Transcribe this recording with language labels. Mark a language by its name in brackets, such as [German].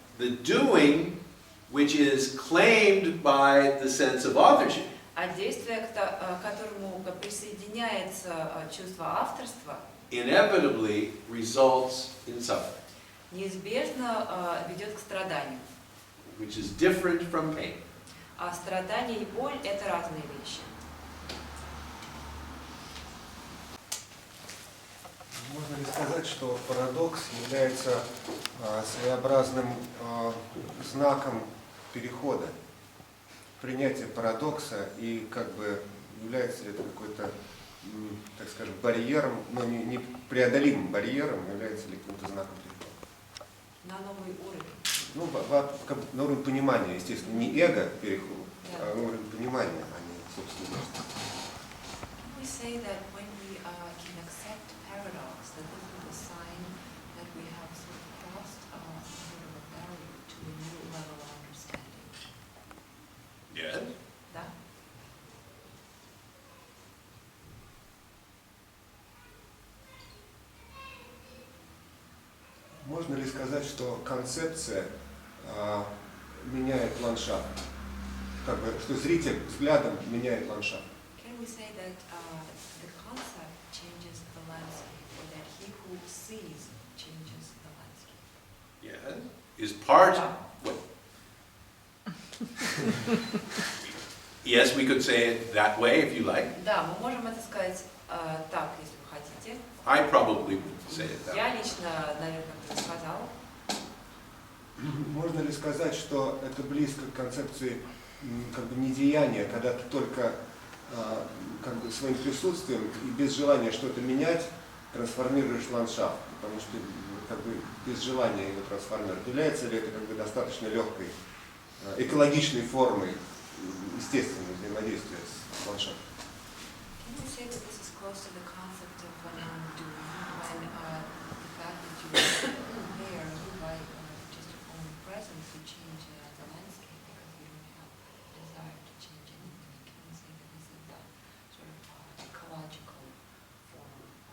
[English] The doing, which is claimed by the sense of authorship, [Russian] А действие, к которому присоединяется чувство авторства, [English] inevitably results in suffering, [Russian] неизбежно ведет к страданию. [English] which is different from pain. [Russian] А страдание и боль – это разные вещи. Можно ли сказать, что парадокс является своеобразным знаком перехода, принятия парадокса, и как бы является ли это какой-то, так скажем, барьером, но не преодолимым барьером, является ли каким-то знаком перехода? На новый уровень. Ну, на уровень понимания, естественно, не эго переход, а на уровень понимания, а не собственно. [English] We say that when we can accept paradox, that this is a sign that we have sort of crossed a barrier to a new level of understanding. Yes. [Russian] Да? Можно ли сказать, что концепция меняет ландшафт? Как бы, что зритель взглядом меняет ландшафт? [English] Can we say that the concept changes the landscape, or that he who sees changes the landscape? Yes. Is part. What? Yes, we could say it that way if you like. [Russian] Да, мы можем это сказать так, если вы хотите. [English] I probably would say it that way. [Russian] Я лично, наверное, бы сказала. Можно ли сказать, что это близко к концепции как бы недеяния, когда ты только как бы своим присутствием и без желания что-то менять трансформируешь ландшафт, потому что как бы без желания его трансформировать. Является ли это как бы достаточно легкой, экологичной формой естественного взаимодействия с ландшафтом? [English] Can we say that this is close to the concept of what I'm doing, when the fact that you are there, you by just your own presence, you change the landscape because you don't have desire to change anything? Can we say that this is a sort of ecological form of